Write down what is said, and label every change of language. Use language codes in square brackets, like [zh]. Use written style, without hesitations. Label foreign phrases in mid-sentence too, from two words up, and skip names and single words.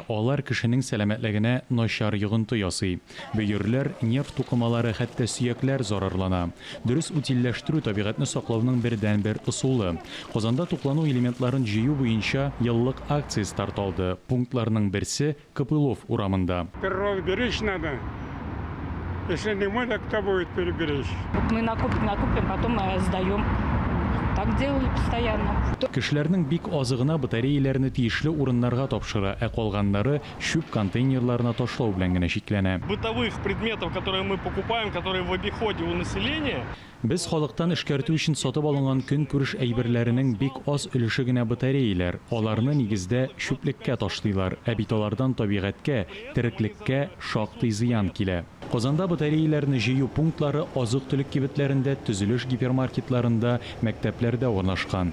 [tt] Алар кешенең сәламәтлегенә начар йогынты ясый. Бөерләр, нефть тукымалары, хәтта сөякләр зарарлана. Дөрес утилләштерү табигатьне саклауның бер ысулы. Казанда туклану элементларын җыю буенча еллык акция старт алды. Пунктларның берсе Копылов урамында. [ru] Природу беречь надо. Если не мы, так кто будет переберечь? Мы накупим, потом сдаем. Так делали постоянно. [tt] Кешеләрнең бик азыгына батареяләрне тиешле урыннарга тапшыра, ә калганнары шүп контейнерларына ташлау белән генә шикләнә. [ru] Бытовых предметов, которые мы покупаем, которые в обиходе у населения. [tt] Без халыктан эшкәртү өчен сатып алынган көнкүреш әйберләренең бик аз өлеше генә батареялар. Аларны нигездә шүплеккә ташлыйлар, ә бит алардан табигатькә, тереклеккә шактый зыян килә. Казанда батареяларны җыю пунктлары азык-төлек кибетләрендә, төзелеш гипермаркетларында, мәктәпләрдә урнашкан.